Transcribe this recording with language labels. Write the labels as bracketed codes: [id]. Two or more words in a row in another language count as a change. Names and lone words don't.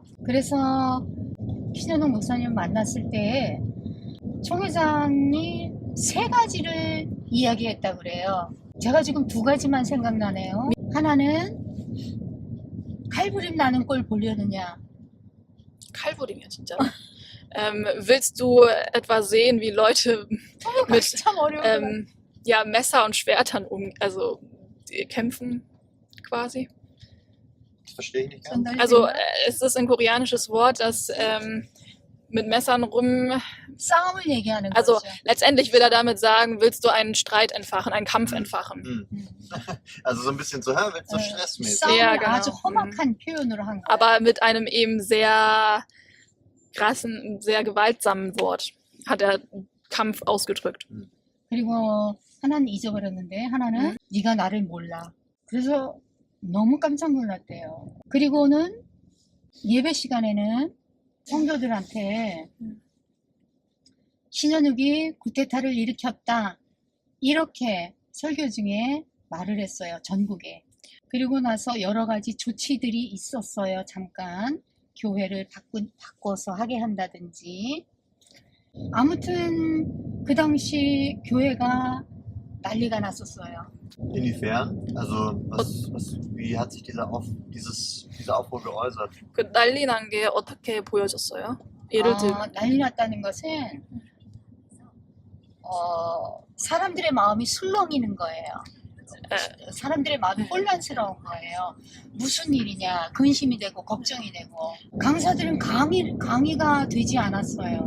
[ko] 그래서 신현욱 목사님 만났을 때 총회장이 3가지를 이야기했다 그래요. 제가 지금 2가지만 생각나네요. 하나는 칼부림 나는 꼴 보려느냐. 칼부림이야 진짜. [de] Willst du etwa sehen, wie Leute mit [ko] 참 어려운 [de] ja, Messer und Schwertern kämpfen quasi? Das verstehe ich nicht ganz. Also es ist ein koreanisches Wort, das mit Messern [ko] 싸움을 얘기하는 also 거죠. [de] letztendlich will er damit sagen, willst du einen Streit entfachen, einen Kampf entfachen. Also so ein bisschen so, willst du stressmäßig. [ko] 싸움을 [de] Ja, genau. [ko] 아주 험악한 표현으로 한 거예요. [de] Aber mit einem eben sehr krassen, sehr gewaltsamen Wort hat er Kampf ausgedrückt. [ko] 그리고 하나는 잊어버렸는데 하나는 네가 나를 몰라. 그래서 너무 깜짝 놀랐대요. 그리고는 예배 시간에는 성도들한테 신현욱이 구테타를 일으켰다 이렇게 설교 중에 말을 했어요. 전국에. 그리고 나서 여러 가지 조치들이 있었어요. 잠깐 교회를 바꿔서 하게 한다든지. 아무튼 그 당시 교회가 난리가 났었어요. [de] Inwiefern? Also wie hat sich dieser Aufruhr geäußert? [ko] 그 난리 난 게 어떻게 보여졌어요? 예를 들면 난리 났다는 것은 사람들의 마음이 술렁이는 거예요. 사람들의 마음이 혼란스러운 거예요. 무슨 일이냐, 근심이 되고 걱정이 되고. 강사들은 강의가 되지 않았어요.